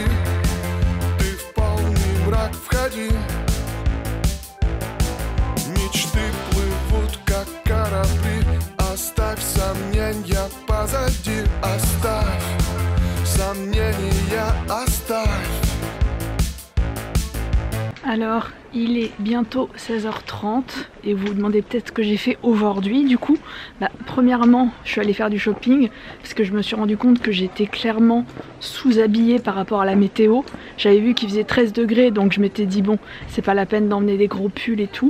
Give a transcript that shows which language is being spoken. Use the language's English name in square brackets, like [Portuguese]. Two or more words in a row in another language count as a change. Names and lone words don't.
[Russian] Ты в полный мрак входи. Мечты плывут, как корабли. Оставь сомнения позади. Оставь сомнения, оставь. [French] Alors, il est bientôt 16h30 et vous vous demandez peut-être ce que j'ai fait aujourd'hui du coup. Premièrement, je suis allée faire du shopping parce que je me suis rendu compte que j'étais clairement sous-habillée par rapport à la météo. J'avais vu qu'il faisait 13 degrés donc je m'étais dit bon, c'est pas la peine d'emmener des gros pulls et tout.